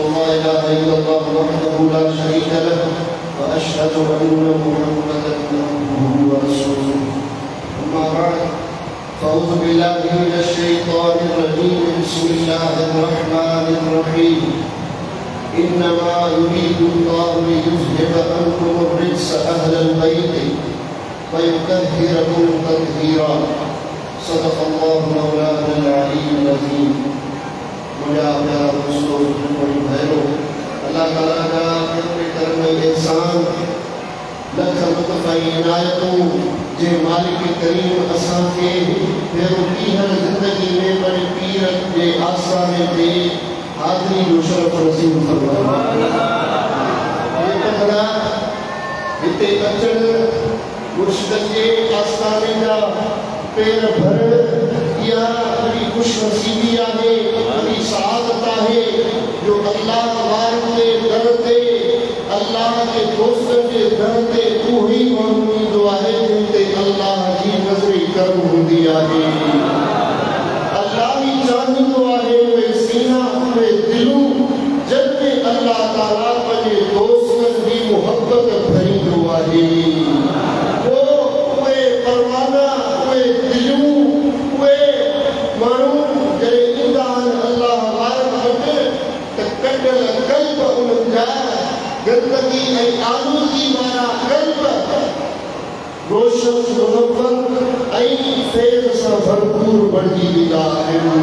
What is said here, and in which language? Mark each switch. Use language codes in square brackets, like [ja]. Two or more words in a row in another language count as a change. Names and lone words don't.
[ar] أن لا إله إلا الله وحده لا شريك له وأشهد أن محمدا عبده ورسوله أما بعد فأعوذ بالله من الشيطان الرجيم بسم الله الرحمن الرحيم إنما يريد الله ليذهب عنكم الرجس أهل البيت ويطهركم تطهيرا. صدق الله مولانا العلي العظيم. [ur] مجھے پیارا دوستوں بڑی بہنوں, [sd] अल्लाह ताला का अपने करम एहसान लख मुतफ़ई इनायतों जे मालिक करीम असां खे फेरो कीहर ज़िंदगी में बड़े पीर जे आस्थाने ते हाज़री जो शरफ़ नसीब फरमाए। ये कंगड़ा हिते अचण मुर्शिद जे आस्थाने जा पेर भरण या बड़ी खुशनसीबी आहे, बड़ी सआदत आहे जो अल्लाह वार के दर ते अल्लाह के दोस्तन के दर ते उही माण्हू आहे जिन ते अल्लाह जी नज़री करम हूंदी आहे। अल्लाह ही चाहींदो आहे उहे सीना उहे दिलूं जिन में अल्लाह ताला पंहिंजे दोस्तन जी मुहबत भरींदो आहे। उहे परवाना उहे दिलूं उहे माण्हू जॾहिं ईंदा आहिनि अल्लाह वारनि वटि त कढियल कल्ब उन्हनि जा गंदगी ऐं आलूदगी वारा कल्ब रोशन मुनव्वर ऐं फैज़ सां भरपूर बणिजी वेंदा आहिनि।